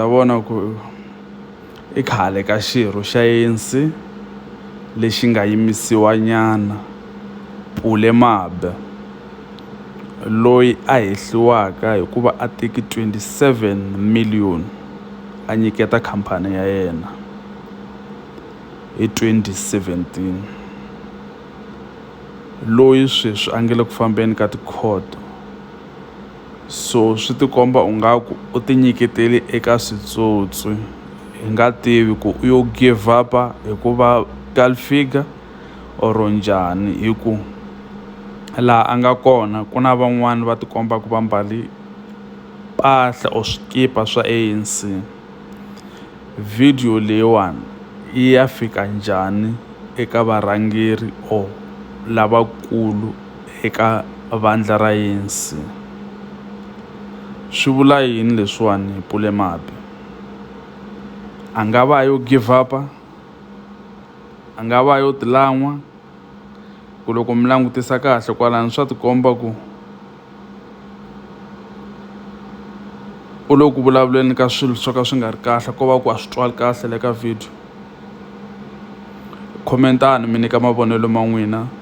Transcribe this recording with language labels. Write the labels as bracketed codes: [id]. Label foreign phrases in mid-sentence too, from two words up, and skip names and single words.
[ts] vona ku i khale ka xirho xa ANC lexi nga yimisiwa nyana Pule Mabe loyi a hehliwaka hikuva a teki 27 million a nyiketa khampani ya yena hi 2017 loyi sweswi a nge le ku fambeni ka ti-court so swi tikomba ungaku u ti nyiketeli eka switsotsi hi nga tivi ku u yo [en] give up [ts] hikuva figure or njhani hi ku laha a nga kona ku na van'wani va tikomba ku va mbali mpahla or swikipa swa ANC. Video leyiwani yi ya fika njhani eka varhangeri or lavakulu eka vandla ra ANC? Swi vula yini leswiwani hi Pule Mabe? A nga va yo [en] give up, [ts] a nga va yo tilan'wa ku loko mi langutisa kahle kwalani swa tikomba ku u lo ku vulavuleni ka swilo swo ka swi nga ri kahle ko va ku a swi twali kahle le ka video. Commentani mi nyika mavonelo ma n'wina.